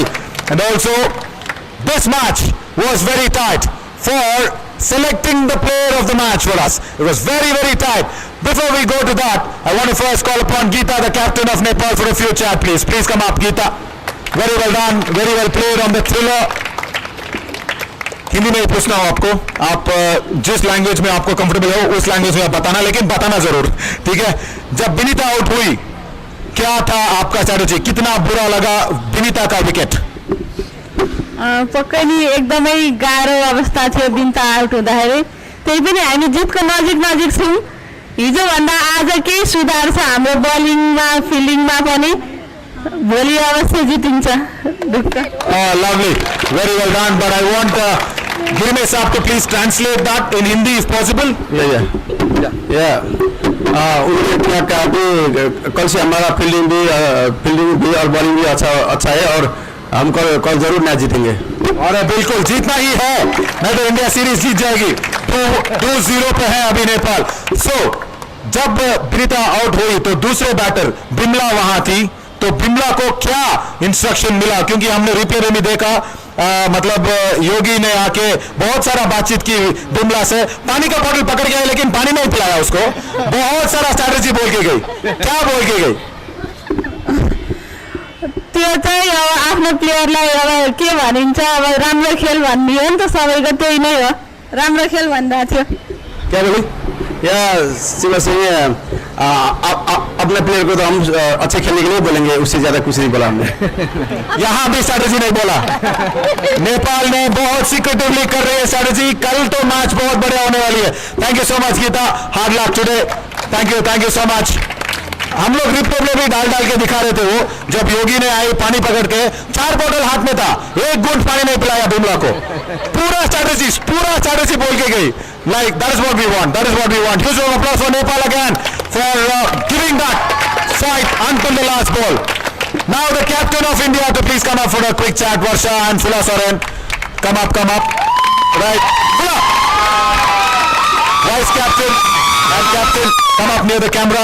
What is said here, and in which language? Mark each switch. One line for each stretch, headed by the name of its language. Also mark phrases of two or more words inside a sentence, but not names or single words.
English: And also, this match was very tight for selecting the player of the match for us. It was very tight. Before we go to that, I want to first call upon Geeta, the captain of Nepal, for a few chat, please. Please come up, Geeta. Very well done, very well played on the thriller.
Hindi: हिंदी में ही पूछना हो आपको, आप जिस लैंग्वेज में आपको कंफर्टेबल हो उस लैंग्वेज में आप बताना, लेकिन बताना जरूर, ठीक है? जब बिनीता आउट हुई, क्या था आपका स्ट्रेटेजी? कितना बुरा लगा बिनीता का विकेट?
Nepali: पक्कै नि एकदमै गाह्रो अवस्था थियो बिनीता आउट हुँदाखेरि। त्यही पनि हामी जितको नजिक छौँ। हिजोभन्दा आज केही सुधार छ हाम्रो बलिङमा, फिल्डिङमा पनि। भोलि अवश्य जितिन्छ।
English: Lovely, very well done. But I want Girime Saab to please translate that in Hindi if possible. Yeah.
Hindi: उन्होंने कहा कि कल से हमारा फील्डिंग भी और बॉलिंग भी अच्छा है और हम कल जरूर मैच जीतेंगे। और बिल्कुल जीतना ही है, नहीं तो इंडिया सीरीज जीत जाएगी। 2-0 पे है अभी नेपाल। जब बिनीता आउट हुई तो दूसरे बैटर बिमला वहां थी, तो बिमला को क्या इंस्ट्रक्शन मिला? क्योंकि हमने रिप्ले में भी देखा, मतलब योगी ने आके बहुत सारा बातचीत की बिमला से, पानी का बोतल पकड़ गया लेकिन पानी नहीं पिलाया उसको, बहुत सारा स्ट्रैटेजी बोल के गई। क्या बोल के गई?
Nepali: त्यो चाहिँ अब आफ्नो प्लेयरलाई अब के भनिन्छ, अब राम्रो खेल भन्ने हो नि त, सबैको त्यही नै हो, राम्रो खेल भन्दा थियो।
Hindi: क्या बोली? या शिवा सिंह अपने प्लेयर को तो हम अच्छे खेलने के लिए बोलेंगे, उससे ज्यादा कुछ नहीं बोला हमने। यहाँ भी स्ट्रैटेजी नहीं बोला। नेपाल ने बहुत सीक्रेटिवली कर रही है स्ट्रैटेजी। कल तो मैच बहुत बढ़िया होने वाली है।
English: thank you so much Geeta, hard luck today. thank you so much.
Hindi: हम लोग रिप्ले में भी डाल के दिखा रहे थे, वो जब योगी ने आई पानी पकड़ के, 4 बोतल हाथ में था, 1 घूंट पानी नहीं पिलाया बिमला को। पूरा स्ट्रैटेजी बोल के गई।
English: Like that is what we want. Huge round of applause for Nepal again for giving that fight until the last ball. Now the captain of India to please come up for a quick chat. Varsha and Phula Soren, come up. Right, Phula. Vice captain and captain, come up near the camera.